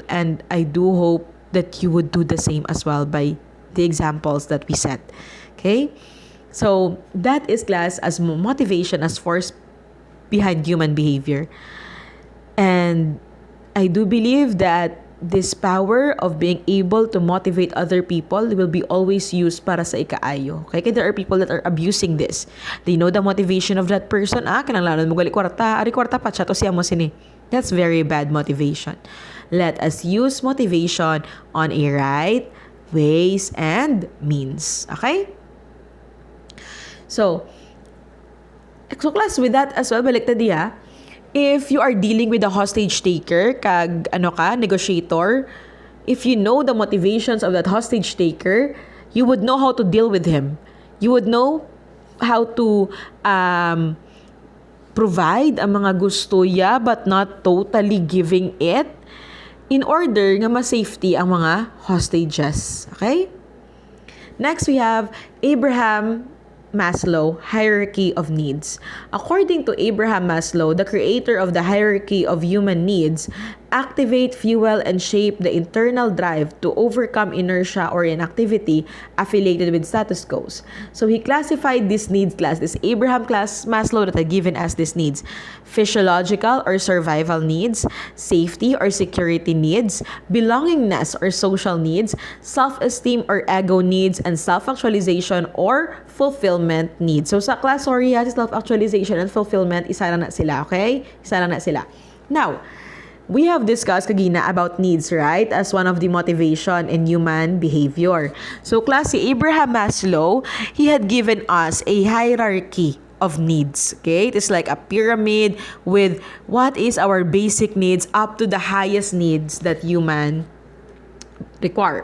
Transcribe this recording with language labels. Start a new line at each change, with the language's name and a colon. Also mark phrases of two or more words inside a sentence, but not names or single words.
English: And I do hope that you would do the same as well by the examples that we set. Okay? So that is, class, as motivation as force behind human behavior. And I do believe that this power of being able to motivate other people will be always used
Hiligaynon: para sa ikaayo.
English: Okay? Kaya there are people that are abusing this. They know the motivation of that person.
Hiligaynon: Kinanglanan mo gali kwarta. Ari kwarta pa, chato siya mo sini.
English: That's very bad motivation. Let us use motivation on a right ways and means. Okay? So class, with that as well,
Hiligaynon: balik ta diya,
English: if you are dealing with a hostage taker, negotiator, if you know the motivations of that hostage taker, you would know how to deal with him. You would know how to provide
Hiligaynon: ang mga gusto niya
English: but not totally giving it in order
Hiligaynon: nga ma-safety ang mga hostages.
English: Okay? Next, we have Abraham Maslow hierarchy of needs. According to Abraham Maslow, the creator of the hierarchy of human needs, activate, fuel, and shape the internal drive to overcome inertia or inactivity affiliated with status quos. So he classified these needs, class, this Abraham Maslow that had given us these needs: physiological or survival needs, safety or security needs, belongingness or social needs, self-esteem or ego needs, and self-actualization or fulfillment needs. So sa class, self-actualization and fulfillment,
Hiligaynon: isa na sila, okay? Isa na sila.
English: Now, we have discussed kagina about needs, right? As one of the motivation in human behavior. So, class, si Abraham Maslow, he had given us a hierarchy of needs. Okay? It is like a pyramid with what is our basic needs up to the highest needs that human require.